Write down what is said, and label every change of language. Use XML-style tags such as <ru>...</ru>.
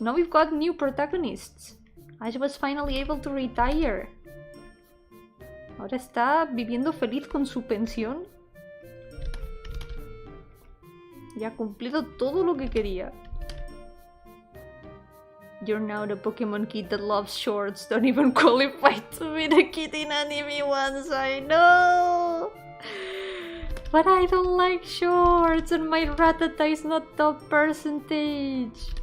<en>Now we've got new protagonists. Ash was finally able to retire.</en> <es>Ahora está viviendo feliz con su pensión. Y ha cumplido todo lo que quería.</es> <en>You're now the Pokemon kid that loves shorts. Don't even qualify to be the kid in anime ones, I know! But I don't like shorts and my Rattata is not top percentage.</en>